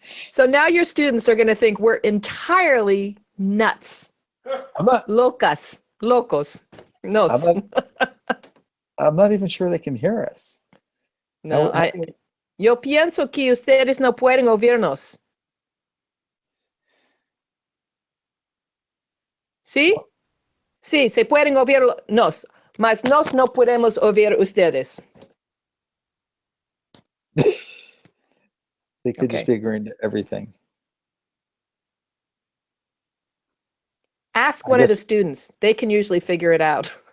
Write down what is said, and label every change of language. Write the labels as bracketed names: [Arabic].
[English] So now your students are going to think we're entirely nuts. [Spanish] Locos. Nos. [English] I'm not even sure they can hear us. [Spanish] No, yo pienso que ustedes no pueden oírnos. ¿Sí? Sí, se pueden oírnos, mas nos no podemos oír ustedes. [English] They could just be agreeing to everything. Ask one of the students. They can usually figure it out.